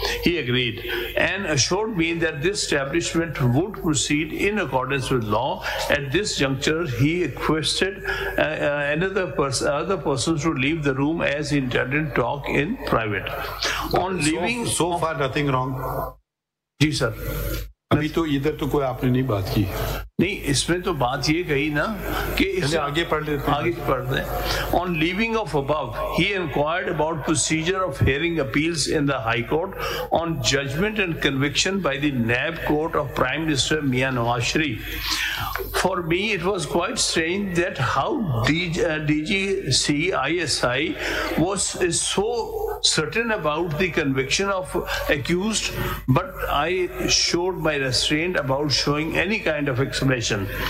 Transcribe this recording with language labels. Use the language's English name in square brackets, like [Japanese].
[English] He agreed and assured me that this establishment would proceed in accordance with law. At this juncture, he requested other persons to leave the room as he intended to talk in private. On leaving, so far nothing wrong. [Hindi] Ji sir, अभी तो इधर तो कोई आपने नहीं बात की नहीं, इसमें तो बात ये कही ना कि इसे आगे पढ़ लेते हैं। आगे पढ़ते हैं। [English] On leaving of above, he inquired about procedure of hearing appeals in the High Court on judgment and conviction by the NAB Court of Prime Minister Mian Nawaz Sharif. For me, it was quite strange that how DGC ISI is so certain about the conviction of accused, but I showed my restraint about showing any kind of explanation.